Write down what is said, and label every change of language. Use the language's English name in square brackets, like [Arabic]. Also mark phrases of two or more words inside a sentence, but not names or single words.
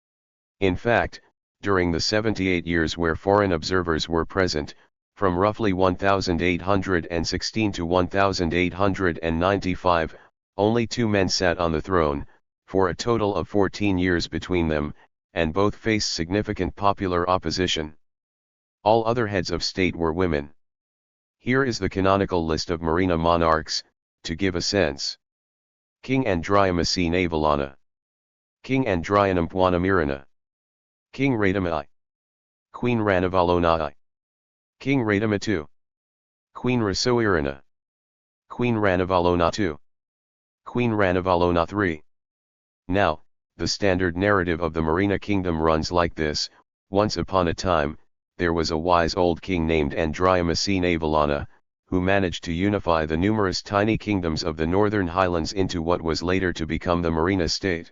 [English] In fact, during the 78 years where foreign observers were present, from roughly 1816 to 1895, only 2 men sat on the throne, for a total of 14 years between them, and both faced significant popular opposition. All other heads of state were women. Here is the canonical list of Marina monarchs, to give a sense. King Andriama C. Navalana. King Andrianum Puanamirana. King Radama I. Queen Ranavalona I. King Radama II. Queen Rasoirana. Queen Ranavalona II. Queen Ranavalona III. Now, the standard narrative of the Marina kingdom runs like this: once upon a time, there was a wise old king named Andriama C. Navalana, who managed to unify the numerous tiny kingdoms of the northern highlands into what was later to become the Marina state.